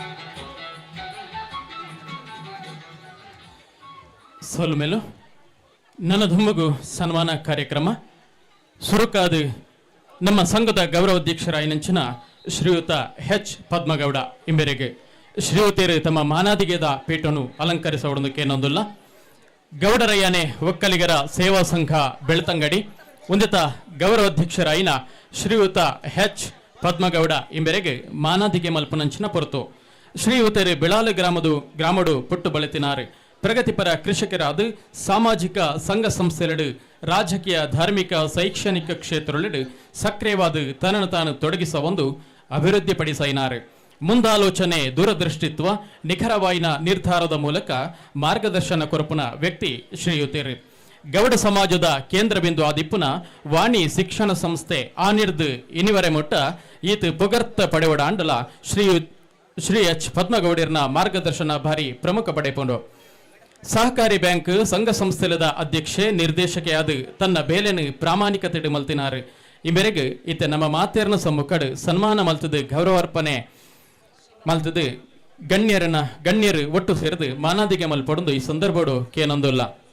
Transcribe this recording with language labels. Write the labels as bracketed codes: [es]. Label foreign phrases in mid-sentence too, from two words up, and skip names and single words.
[tcy] ಸೊಲ್ಮೆಲು ನನ್ನ ದುಮ್ಮಗು ಸನ್ಮಾನ ಕಾರ್ಯಕ್ರಮ ಸುರುಕಾದ ನಮ್ಮ ಸಂಘದ ಗೌರವಾಧ್ಯಕ್ಷರಾಯಿನಂಚಿನ ಶ್ರೀಯುತ ಎಚ್ ಪದ್ಮಗೌಡ ಇಂಬೆರೆಗೆ ಶ್ರೀಯುತರು ತಮ್ಮ ಮಾನಾದಿಗೆದ ಪೀಠವನ್ನು ಅಲಂಕರಿಸುವುದಕ್ಕೇನೊಂದಿಲ್ಲ. ಗೌಡರಯ್ಯನೆ ಒಕ್ಕಲಿಗರ ಸೇವಾ ಸಂಘ ಬೆಳ್ತಂಗಡಿ ಉಂದಿತ ಗೌರವಾಧ್ಯಕ್ಷರಾಯಿನ ಶ್ರೀಯುತ ಎಚ್ ಪದ್ಮಗೌಡ ಇಂಬೆರೆಗೆ ಮಾನಾದಿಗೆ ಮಲ್ಪನಂಚಿನ ಪೊರತು ಶ್ರೀಯುತರು ಬಿಳಾಲು ಗ್ರಾಮಡು ಪುಟ್ಟು ಬಳತಿನಾರು ಪ್ರಗತಿಪರ ಕೃಷಿಕರಾದ ಸಾಮಾಜಿಕ ಸಂಘ ಸಂಸ್ಥೆಗಳು ರಾಜಕೀಯ ಧಾರ್ಮಿಕ ಶೈಕ್ಷಣಿಕ ಕ್ಷೇತ್ರಗಳು ಸಕ್ರಿಯವಾದ ತನ್ನನ್ನು ತಾನು ತೊಡಗಿಸುವ ಒಂದು ಅಭಿವೃದ್ಧಿಪಡಿಸಿನಾರು. ಮುಂದಾಲೋಚನೆ ದೂರದೃಷ್ಟಿತ್ವ ನಿಖರವಾಯಿನ ನಿರ್ಧಾರದ ಮೂಲಕ ಮಾರ್ಗದರ್ಶನ ಕೊರಪುನ ವ್ಯಕ್ತಿ ಶ್ರೀಯುತರು. ಗೌಡ ಸಮಾಜದ ಕೇಂದ್ರ ಬಿಂದು ಆದಿಪ್ಪುನ ವಾಣಿ ಶಿಕ್ಷಣ ಸಂಸ್ಥೆ ಆನಿರ್ದು ಇನಿವರೆ ಮೊಟ್ಟ ಈತ ಪುಗರ್ತ ಪಡೆವಡ ಅಂಡಲ ಶ್ರೀ ಎಚ್ ಪದ್ಮಗೌಡರ್ನ ಮಾರ್ಗದರ್ಶನ ಭಾರಿ ಪ್ರಮುಖ ಪಡೆಪುಂಡು. ಸಹಕಾರಿ ಬ್ಯಾಂಕ್ ಸಂಘ ಸಂಸ್ಥೆಲದ ಅಧ್ಯಕ್ಷೆ ನಿರ್ದೇಶಕೆಯಾದ ತನ್ನ ಬೇಲೆನು ಪ್ರಾಮಾಣಿಕತೆ ಮಲ್ತಿನಾರು. ಈ ಮೇರೆಗೆ ಈತ ನಮ್ಮ ಮಾತೇರ್ನ ಸಮ್ಮುಖಡು ಸನ್ಮಾನ ಮಲ್ತದು ಗೌರವಾರ್ಪಣೆ ಮಲ್ತದು ಗಣ್ಯರು ಒಟ್ಟು ಸೇರಿದು ಮಾನಾದಿಗೆ ಮಲ್ಪಡೊಂದು ಈ ಸಂದರ್ಭಡು ಕೇನೊಂದಿಲ್ಲ.